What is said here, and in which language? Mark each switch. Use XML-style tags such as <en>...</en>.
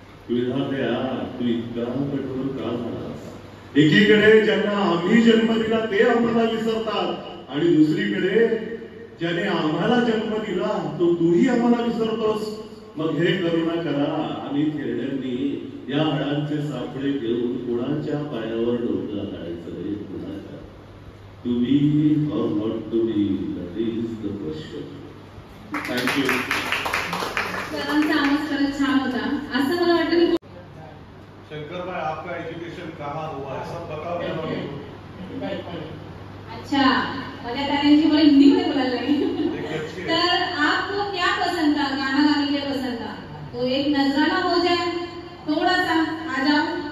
<mr>विधात्या तू इतका कठोर का झालास? एकीकडे ज्यांना आम्ही जन्म दिला ते आम्हाला विसरतात आणि दुसरीकडे ज्याने आम्हाला जन्म दिला तो तूही आम्हाला विसरतोस. मग हे करुणा करा. आम्ही खेळण्यांनी या हाडांचे सापळे घेऊन कुणाच्या पायावर डोकं घालायचं रे कुणाच्या.</mr> <en>To be or not to be, that is the question. Thank you.</en> <mr>सरांचा आवाज खरंच छान होता. असं मला वाटतं</mr> <hi>शंकर भाई आपका एजुकेशन कहाँ हुआ है सब बताओ. अच्छा मजा करने मला हिंदी में बोला लगे. तर आपको क्या पसंद था गाना गाने के लिए पसंद था तो एक नजराना हो जाए थोड़ा सा आ जाओ.</hi>